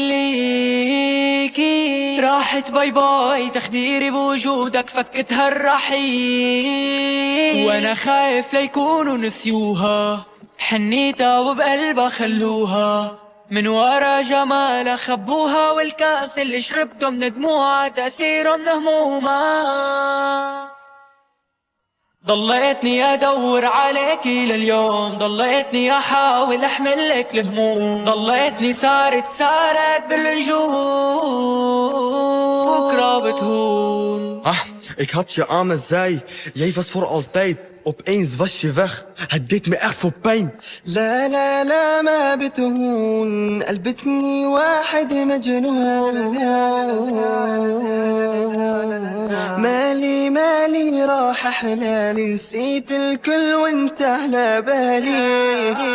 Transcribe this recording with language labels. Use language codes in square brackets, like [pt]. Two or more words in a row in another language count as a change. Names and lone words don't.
[ar] خليكي راحت باي باي، تخديري بوجودك فكت هالرحيل، وانا خايف ليكونوا نسيوها حنيتها وبقلبها خلوها، من ورا جمالها خبوها، والكاس اللي شربته من دموعها تأثيره من همومها. ضليتني ادور عليكي لليوم، ضليتني احاول احملك الهموم، ضليتني سارت بالنجوم بكره بتهون. [nl] Ik had je aan me zij, jij was voor altijd. Opeens was je weg, het deed me echt veel pijn. [ar] لا لا لا ما بتهون، قلبتني واحد مجنون. مالي راح حلالي، نسيت الكل وانت على بالي.